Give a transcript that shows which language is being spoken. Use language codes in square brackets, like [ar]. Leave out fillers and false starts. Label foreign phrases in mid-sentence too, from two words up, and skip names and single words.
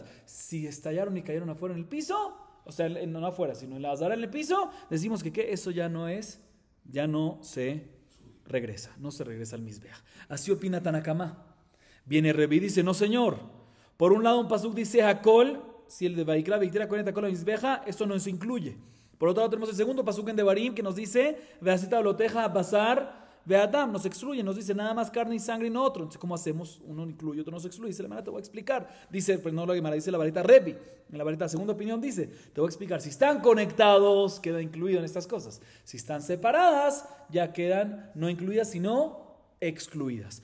[es] Si estallaron y cayeron afuera en el piso, o sea, no afuera, sino en la azara en el piso, decimos que eso ya no se regresa, no se regresa al Mizbeach. Así opina Tanakama. Viene Rebi y dice, no señor, por un lado un pasuk dice hakol, si el de Vaikra, [he] והקטיר הכהן את הכל המזבחה, [es] esto no se incluye. Por otro lado tenemos el segundo pasuk en Devarim que nos dice, [he] ועשית עלתיך הבשר והדם, [es] nos excluye, nos dice nada más carne y sangre y no otro. Entonces, ¿cómo hacemos? Uno incluye, otro nos excluye. Dice la Gemara, te voy a explicar. Dice, pero no la Gemara, dice la varita Rebi. En la varita segunda opinión dice, te voy a explicar. Si están conectados, queda incluido en estas cosas. Si están separadas, ya quedan no incluidas, sino excluidas.